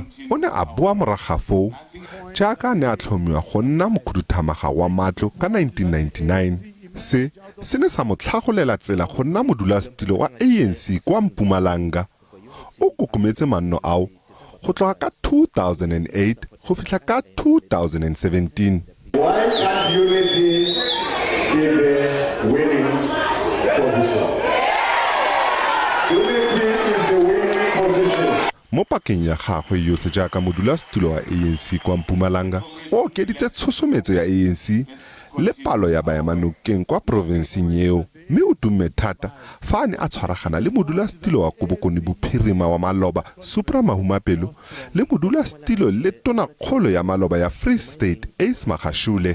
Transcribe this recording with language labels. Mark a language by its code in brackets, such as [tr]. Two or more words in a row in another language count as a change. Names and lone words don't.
[tn] O ne a boa moraga foo jaaka ne a tlhomiwa go nna mokhuduthamaga wa matlo ka 1999. Se ne sa motlhagolela tsela go nna modulasetilo wa ANC kwa Mpumalanga. O kokometse manno ao go tloga ka 2008 go fitlha ka 2017. [en] Why can't unity be the winning position? Unity is the winning position. [tn] Mo pakeng ya gagwe yotlhe jaaka modulasetilo wa ANC kwa Mpumalanga o okeditse tshosometso ya ANC le palo ya baemanokeng kwa provinseng eo mme o tumme thata fa a ne a tshwaragana le modulasetilo wa Kobokone Bophirima wa Maloba Supra Mahumapelo le modulasetilo le tonakgolo ya Maloba ya Free State Ace Magashule.